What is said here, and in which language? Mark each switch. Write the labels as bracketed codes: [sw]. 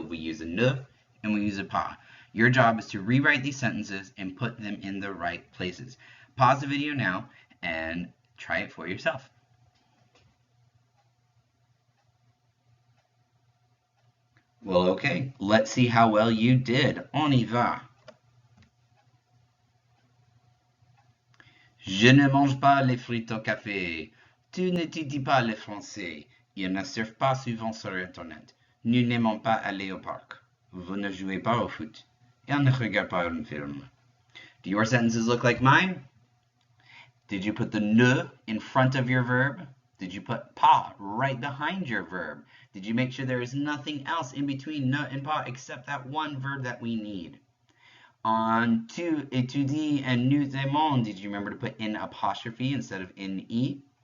[en] We use a ne and we use a pas. Your job is to rewrite these sentences and put them in the right places. Pause the video now and try it for yourself. Well, okay, let's see how well you did. [fr] On y va. Je ne mange pas les frites au café. Tu n'étudies pas le français. Ils ne surfent pas souvent sur Internet. Nous n'aimons pas aller au parc. Vous ne jouez pas au foot. Et on ne regarde pas un film. [en] Do your sentences look like mine? Did you put the ne in front of your verb? Did you put pas right behind your verb? Did you make sure there is nothing else in between ne and pas except that one verb that we need? On [fr] tu étudies [en] and [fr] nous aimons, [en] did you remember to put in apostrophe instead of in e?